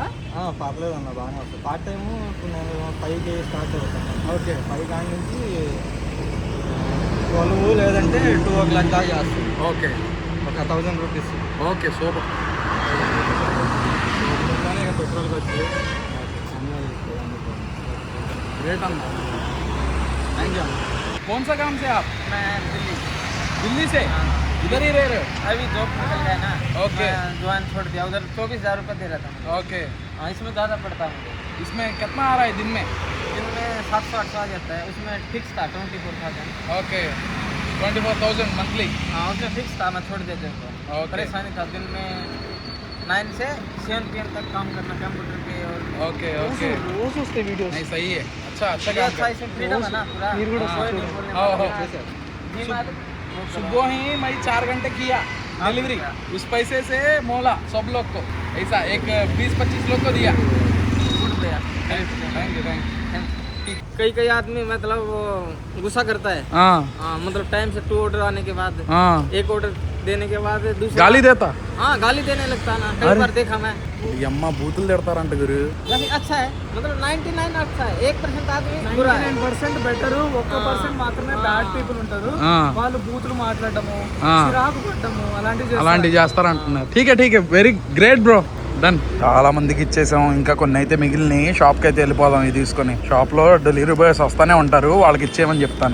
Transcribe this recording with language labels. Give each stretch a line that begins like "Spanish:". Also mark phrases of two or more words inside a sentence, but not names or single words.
Telugu: పర్లేదు అన్న, బాగానే వస్తుంది.
English: part time
Telugu: నేను 5కి స్టార్ట్ అవుతాను. ఓకే, 5 కాడి నుంచి 12 లేదంటే 2 o'clock దాకా చేస్తాను. ఓకే, ఒక 1000 రూపీస్. ఓకే, సూపర్. పెట్రోల్కి వచ్చి ग्रेट अन्न.
English: thank you.
Hindi: कौन सा काम से आप? मैं दिल्ली से? इधर ही रह रहे हो? अभी जॉब निकल गया ना. ओके, ज्वाइन छोड़ दिया. उधर 24,000 रुपये दे रहा था. ओके. इसमें ज़्यादा पड़ता है मुझे. इसमें कितना आ रहा है दिन में? 700-800 आ जाता है. उसमें फिक्स था 24,000. ओके. 24,000 मंथली। उसमें फिक्स था, मैं छोड़ देते थे। ओके परेशानी था, दिन में 9 से 7 PM तक काम करना कंप्यूटर पे। और
English: okay okay
Telugu: రోజు వస్తాయి వీడియోస్.
Hindi: नहीं सही है अच्छा अच्छा ये काम अच्छा कर इसमें फ्रीडम है ना पूरा।
Telugu: మీరు కూడా
Hindi: कोई नहीं बोलने हाँ, वाला। हाँ। जी मालिक, वो करो। सुबह ही मैं 4 घंटे किया डिलीवरी, उस पैसे से मोला सब लोग को ऐसा एक 20-25 लोग को दिया। छूट गया।
English: thank you
Hindi: कई आदमी मतलब वो गुस्सा करता है। हाँ हाँ, मतलब टाइम से 2 ऑर्डर आने के बाद, हाँ एक ऑर्डर देने के बाद दूसरा गाली देता हाँ गाली देने लगता है ना, कई बार देखा मैं।
Telugu: ఈ అమ్మ బూతులు తిడతారంట గురు
Hindi: वैसे अच्छा है, मतलब 99 अच्छा है, 1% आदमी बुरा है।
Telugu: 99% బెటర్, 1% మాత్రమే
English: bad people
Telugu: ఉంటారు. ఆ. వాళ్ళు బూతులు మాట్లాడటము, ఆ. చిరాకు పడ్డము అలాంటివి చేస్తారు. అలాంటివి చేస్తారంటున్నారు. ఠీకే
English: very great bro,
Telugu: డన్. చాలా మందికి ఇచ్చేసాం, ఇంకా కొన్ని అయితే మిగిలినాయి. షాప్కి అయితే వెళ్ళిపోదాం ఇది తీసుకొని. షాప్లో డెలివరీ బాయ్స్ వస్తానే ఉంటారు, వాళ్ళకి ఇచ్చేయమని చెప్తాను.